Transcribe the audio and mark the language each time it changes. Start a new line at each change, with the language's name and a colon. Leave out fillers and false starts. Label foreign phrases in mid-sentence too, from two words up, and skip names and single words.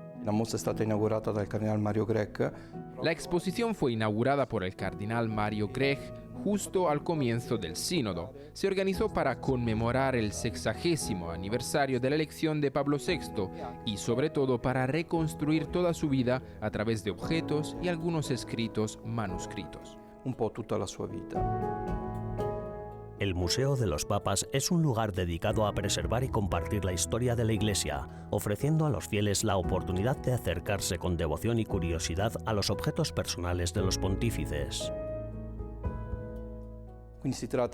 Spanish: La exposición fue inaugurada por el cardenal Mario Grech justo al comienzo del sínodo. Se organizó para conmemorar el 60º aniversario de la elección de Pablo VI y sobre todo para reconstruir toda su vida a través de objetos y algunos escritos manuscritos.
Italian: Un po' tutta la sua vita.
Spanish: El Museo de los Papas es un lugar dedicado a preservar y compartir la historia de la Iglesia, ofreciendo a los fieles la oportunidad de acercarse con devoción y curiosidad a los objetos personales de los pontífices. Se trata